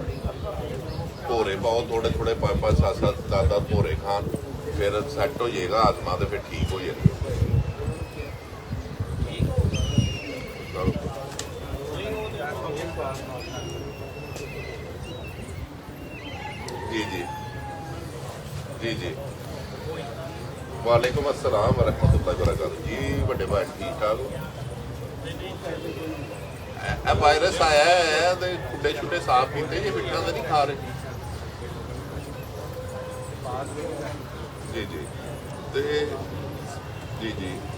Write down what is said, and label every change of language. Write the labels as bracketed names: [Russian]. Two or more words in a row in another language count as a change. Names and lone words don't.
[Punjabi] ਭੋਰੇ ਪਾਓ ਥੋੜੇ ਥੋੜੇ 5-5 7-7 10-10 ਭੋਰੇ ਖਾਣ, ਫਿਰ ਸੈੱਟ ਹੋ ਜਾਏਗਾ ਆਤਮਾ ਤੇ ਫਿਰ ਠੀਕ ਹੋ ਜਾਏਗਾ। [Arabic] जी जी जी जी وعليكم السلام ورحمة الله وبركاته जी। [Hindi] बड़े भाई ठीक ठाक हो? [Punjabi] ਇਹ ਵਾਇਰਸ ਆਇਆ ਹੈ ਤੇ ਖੁੱਡੇ ਛੁੱਡੇ ਸਾਫ਼ ਕੀਤੇ ਜੇ ਮਿੱਠਾ ਤਾਂ ਨਹੀਂ ਖਾ ਰਹੇ? ਜੀ ਜੀ ਤੇ ਜੀ ਜੀ